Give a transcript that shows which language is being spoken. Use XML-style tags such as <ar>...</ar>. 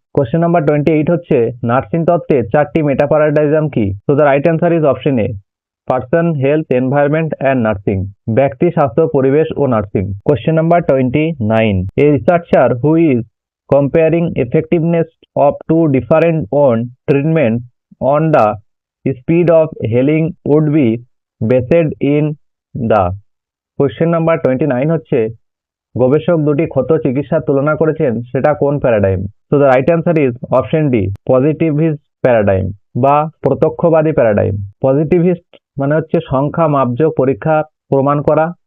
<bn>Question number 28 হচ্ছে nursing তত্ত্বে 4টি মেটা প্যারাডাইজম কি?</bn> <en>So the right answer is option A, person, health, environment and nursing.</en> <bn>ব্যক্তি, স্বাস্থ্য, পরিবেশ ও nursing.</bn> <en>Question number 29, a researcher who is comparing effectiveness of two different on treatments on the speed of healing would be based in the।</en> <bn>Question number 29 হচ্ছে গবেষক দুটি ক্ষত চিকিৎসার তুলনা করেছেন, সেটা কোন paradigm?</bn> <en>So the right answer is option D, positivist paradigm বা প্রত্যক্ষবাদী paradigm.</en> <bn>পজিটিভিস্ট মানে হচ্ছে সংখ্যা মাপযোগ পরীক্ষা প্রমাণ করা।</bn>